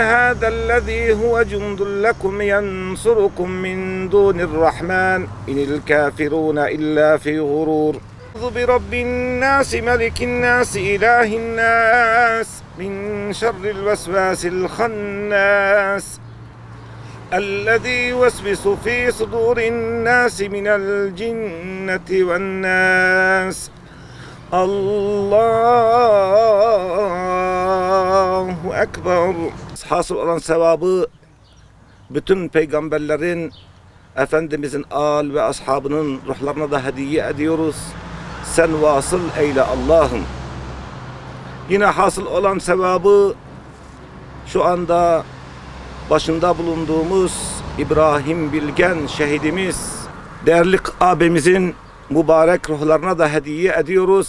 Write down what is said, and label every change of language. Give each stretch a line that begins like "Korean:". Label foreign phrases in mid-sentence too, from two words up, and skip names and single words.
Arabic: هذا الذي هو جند لكم ينصركم من دون الرحمن إن الكافرون إلا في غرور برب الناس ملك الناس إله الناس من شر الوسواس الخناس الذي يوسوس في صدور الناس من الجنة والناس الله أكبر.
Turkish: Hasıl olan sevabı bütün peygamberlerin, Efendimizin âl ve ashabının ruhlarına da hediye ediyoruz. Sen vasıl eyle Allah'ım. Yine hasıl olan sevabı şu anda başında bulunduğumuz İbrahim Bilgen şehidimiz, değerli abimizin mübarek ruhlarına da hediye ediyoruz.